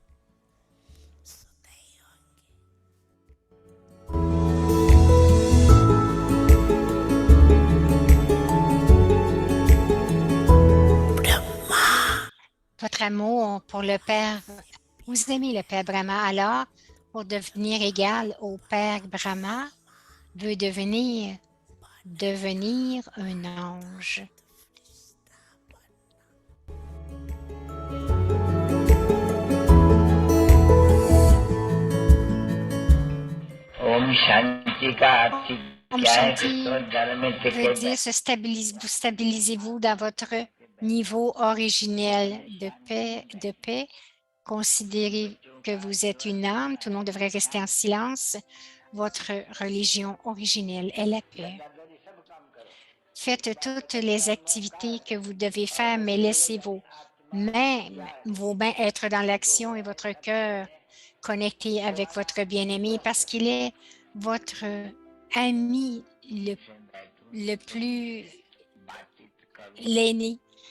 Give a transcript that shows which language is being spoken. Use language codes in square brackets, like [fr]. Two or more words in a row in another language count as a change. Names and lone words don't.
[fr] Votre amour pour le Père, vous aimez le Père Brahma, alors pour devenir égal au Père Brahma, veut devenir un ange. [hi] Om Shanti का अर्थ Om क्या है Shanti कृष्ण जन्म में थे [fr] veut dire vous stabilisez-vous dans votre niveau originel de paix. Considérez que vous êtes une âme, tout le monde devrait rester en silence. Votre religion originelle est la paix. Faites toutes les activités que vous devez faire, mais laissez vos mains être dans l'action et votre cœur connecté avec votre bien-aimé parce qu'il est votre ami le plus l'aîné.